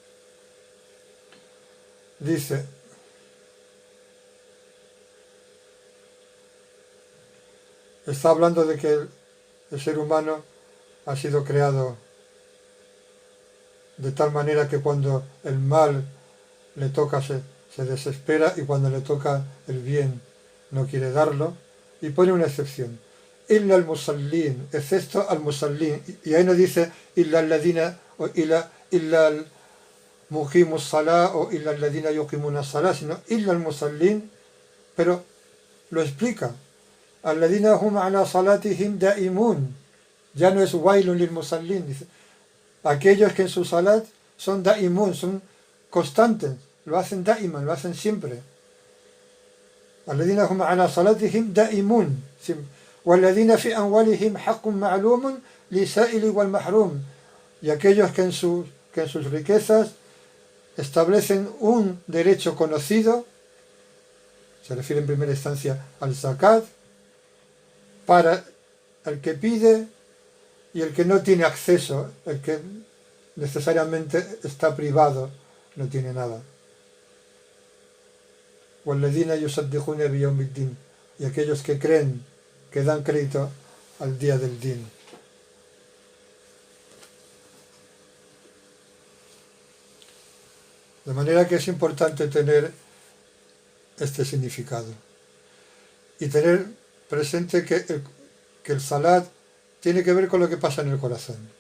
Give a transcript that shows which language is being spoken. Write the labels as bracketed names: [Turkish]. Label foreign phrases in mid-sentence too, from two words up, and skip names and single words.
[Spanish] Dice: está hablando de que el ser humano ha sido creado de tal manera que cuando el mal le toca se desespera, y cuando le toca el bien no quiere darlo, y pone una excepción: [Arabic] إلا المصلين, [Spanish] excepto [Arabic] المصلين, [Spanish] y ahí no dice [Arabic] إلا الذين o إلا المقيمي الصلاة o إلا الذين يقيمون الصلاة, sino إلا المصلين, [Spanish] pero lo explica: [Arabic] الذين هم على صلاتهم دائمون, [Spanish] ya no es [Arabic] ويل للمصلين, [Spanish] dice aquellos que en su salat son daimun, son constantes, lo hacen daiman, lo hacen siempre. [Arabic] الذين هم على صلاتهم دائمون والذين في أموالهم حق معلوم للسائل والمحروم, [Spanish] y aquellos que en sus riquezas establecen un derecho conocido, se refiere en primera instancia al zakat, para el que pide y el que no tiene acceso, el que necesariamente está privado, no tiene nada. [Arabic] وَالَّذِينَ يُصَدِّقُونَ بِيَوْمِ الدِّينِ, [Spanish] y aquellos que creen, que dan crédito al día del din. De manera que es importante tener este significado y tener presente que el salat tiene que ver con lo que pasa en el corazón.